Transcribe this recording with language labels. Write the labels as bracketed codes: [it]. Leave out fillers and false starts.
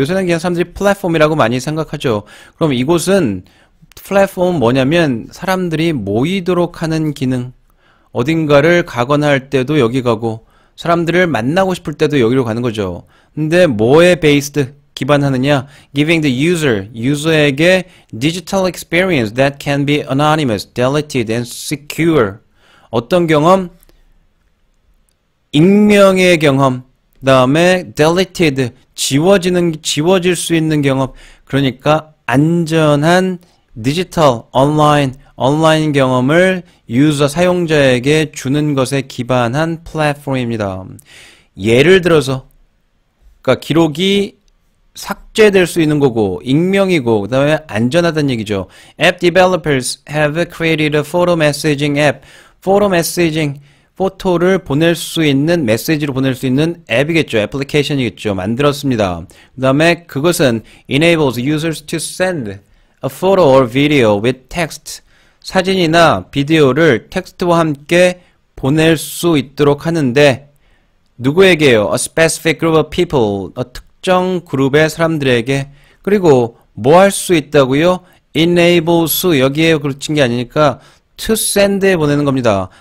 [ko] 요새는 그냥 사람들이 플랫폼이라고 많이 생각하죠. 그럼 이곳은 플랫폼은 뭐냐면 사람들이 모이도록 하는 기능. 어딘가를 가거나 할 때도 여기 가고 사람들을 만나고 싶을 때도 여기로 가는 거죠. 근데 뭐에 베이스드? 기반하느냐? [en] Giving the user, [ko] 유저에게 [en] digital experience that can be anonymous, deleted and secure. [ko] 어떤 경험? 익명의 경험. 다음에 deleted, 지워질 수 있는 경험. 그러니까 안전한 디지털, 온라인 경험을 유저, 사용자에게 주는 것에 기반한 플랫폼입니다. 예를 들어서, 그러니까 기록이 삭제될 수 있는 거고, 익명이고, 그 다음에 안전하다는 얘기죠. [en] App developers have created a photo messaging app. [ko] photo messaging, 포토를 보낼 수 있는, 메시지로 보낼 수 있는 앱이겠죠. 애플리케이션이겠죠. 만들었습니다. 그 다음에 그것은 [en] enables users to send a photo or video with text. [ko] 사진이나 비디오를 텍스트와 함께 보낼 수 있도록 하는데 누구에게요? [en] A specific group of people. [ko] 특정 그룹의 사람들에게. 그리고 뭐 할 수 있다고요? enables, 여기에 그친 게 아니니까 to send에 보내는 겁니다.